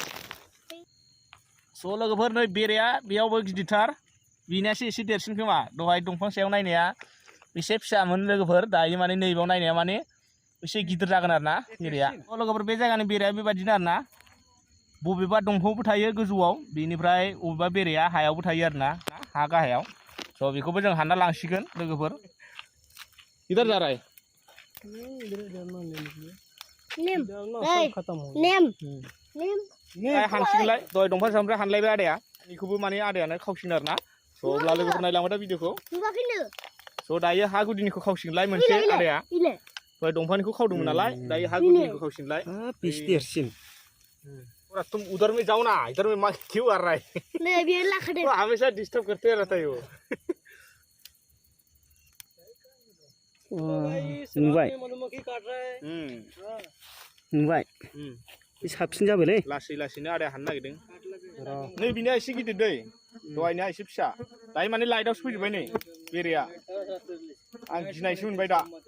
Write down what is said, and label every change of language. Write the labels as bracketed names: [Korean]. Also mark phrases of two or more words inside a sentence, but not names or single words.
[Bodo] स' लोगोफोर नै बेरेया बेयावबो गिदिरथार बिनियासो एसे देरसिन खोमा दहाय दंफां सायाव नायनाया एसे फिसामोन लोगोफोर दायो माने नैबेयाव नायनाया माने एसे गिदिर जागोन आरोना बेरेया लोगोफोर बे जायगानि बेरेया बेबायदिनो आरोना बबेबा दंफांआवबो थायो गोजौआव बेनिफ्राय बबेबा बेरेया हायावबो थायो आरोना हा गाहायाव स' बेखौबो जों हानना लांसिगोन लोगोफोर [Hindi] इधर जा रहा है [Bodo] हानसिगोनलाय दहाय दंफां सामफ्राय हानलायबाय आदाया बेखौबो माने आदायानो खावसिगोन आरोना स' अब्ला लोगोफोर नायलांबाय दा भिडिअखौ स' दायो हा गुदिनिखौ खावसिगोनलाय मोनसे आदाया दहाय दंफांनिखौ खावदोंमोन नालाय दायो हा गुदिनिखौ खावसिगोनलाय बीस देरसिन [Hindi] पूरा तुम उधर में जाओ ना इधर में माँ क्यों आ रहा है हमेशा डिस्टर्ब करते रहता है वो [Bodo] नुबाय साबसिन जाबायलै लासै लासैनो आदाया हाननो नागिरदों नै बिनिया एसे गिदिर दै दहायनिया एसे फिसा दायो माने लाइटआवसो फैजोब्बाय नै बेरेया आं गिनायसो मोनबाय दा